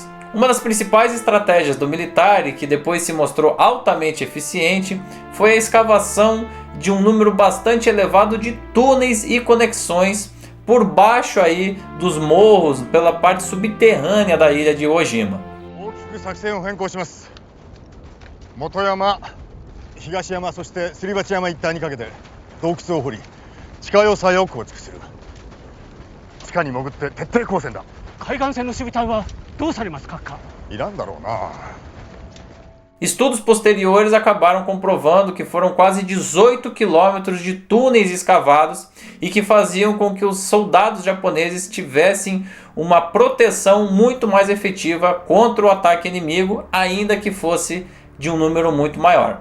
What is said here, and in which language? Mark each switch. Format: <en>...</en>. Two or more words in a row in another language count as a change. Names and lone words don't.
<pt>Uma das principais estratégias do militar, e que depois se mostrou altamente eficiente, foi a escavação de um número bastante elevado de túneis e conexões por baixo aí dos morros, pela parte subterrânea da ilha de Ojima.</pt> <ja>大きく作戦を変更します。本山、東山、そしてすり鉢山一帯にかけて洞窟を掘り、地下要塞を構築する。地下に潜って徹底抗戦だ。海岸線の守備隊はどうされますか？いらんだろうな。</ja> <pt>Estudos posteriores acabaram comprovando que foram quase 18 quilômetros de túneis escavados e que faziam com que os soldados japoneses tivessem uma proteção muito mais efetiva contra o ataque inimigo, ainda que fosse de um número muito maior.</pt>